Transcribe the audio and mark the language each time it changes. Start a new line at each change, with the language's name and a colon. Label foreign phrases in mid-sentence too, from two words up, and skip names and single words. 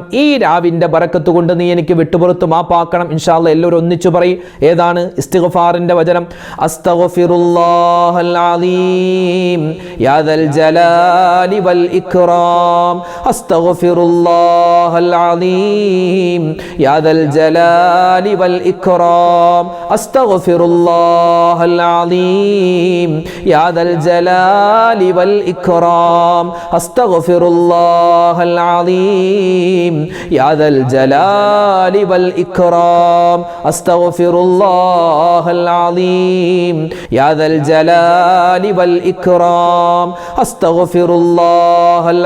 Malayalam: ഈ രാവിന്റെ ബറക്കത്ത് കൊണ്ട് നീ എനിക്ക് വിട്ടുപുറത്ത് മാപ്പാക്കണം.
Arabic: إن شاء الله
Malayalam: എല്ലാവരും ഒന്നിച്ചു പറയും. ഏതാണ്? ഇസ്തിഗ്ഫാറിന്റെ വചനം.
Arabic: أستغفر الله العليم يا ذا الجلال والإكرام أستغفر الله العليم يا ذا الجلال والإكرام أستغفر الله العظيم يا ذا الجلال والإكرام أستغفر الله العظيم يا ذا الجلال والإكرام أستغفر الله العظيم يا ذا الجلال والإكرام أستغفر الله